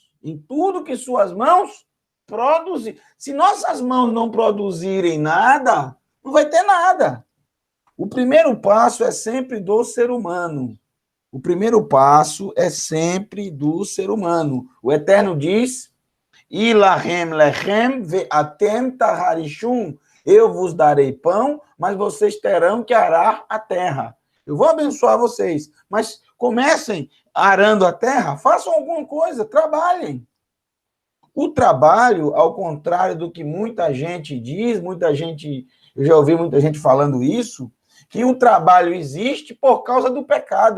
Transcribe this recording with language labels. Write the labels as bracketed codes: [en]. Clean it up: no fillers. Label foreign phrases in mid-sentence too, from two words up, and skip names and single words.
[pt] Em tudo que suas mãos produzem. Se nossas mãos não produzirem nada, não vai ter nada. O primeiro passo é sempre do ser humano. O primeiro passo é sempre do ser humano. O Eterno diz, [he] להם לחם ואתם תחרשום. [pt] Eu vos darei pão, mas vocês terão que arar a terra. Eu vou abençoar vocês, mas comecem arando a terra, façam alguma coisa, trabalhem. O trabalho, ao contrário do que muita gente diz, eu já ouvi muita gente falando isso, que o trabalho existe por causa do pecado.